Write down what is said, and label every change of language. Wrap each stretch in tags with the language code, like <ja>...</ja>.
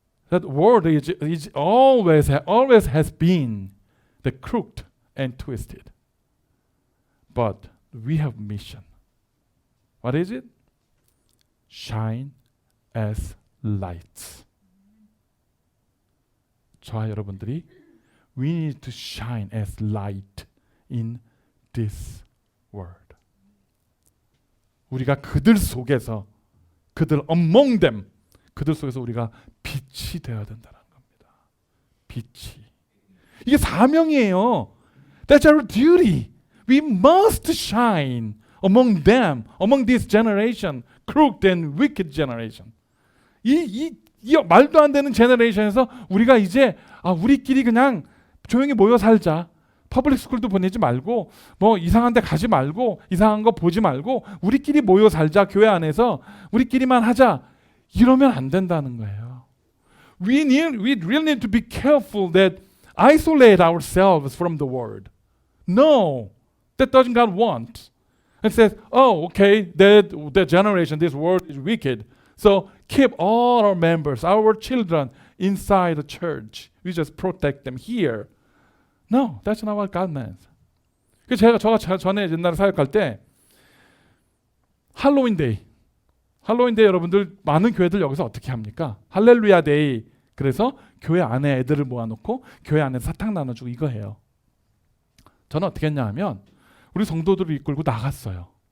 <en>That world is always has been the crooked and twisted. But we have mission. What is it? Shine as lights.</en> <ko>저와 여러분들이</ko> <en>we need to shine as light in this world.</en> <ko>우리가 그들 속에서 그들</ko> <en>among them</en> <ko>그들 속에서 우리가 빛이 되어야 된다는 겁니다. 빛이. 이게 사명이에요.</ko> <en>That's our duty. We must shine among them, among this generation, crooked and wicked generation.</en> <ko>이 말도 안 되는 제너레이션에서 우리가 이제 우리끼리 그냥 조용히 모여 살자. 퍼블릭 스쿨도 보내지 말고 뭐 이상한 데 가지 말고 이상한 거 보지 말고 우리끼리 모여 살자. 교회 안에서 우리끼리만 하자. 이러면 안 된다는 거예요.</ko> <en>We really need to be careful that isolate ourselves from the world. No, that doesn't God want. It says, oh, okay, that generation, this world is wicked. So keep all our members, our children inside the church. We just protect them here. No, that's not what God meant.</en> <ko>제가 전에 옛날에 사역할 때 할로윈 데이 여러분들 많은 교회들 여기서 어떻게 합니까? 할렐루야 데이. 그래서 교회 안에 애들을 모아놓고 교회 안에 사탕 나눠주고 이거 해요. 저는 어떻게 했냐 하면 우리 성도들을 이끌고 나갔어요.</ko>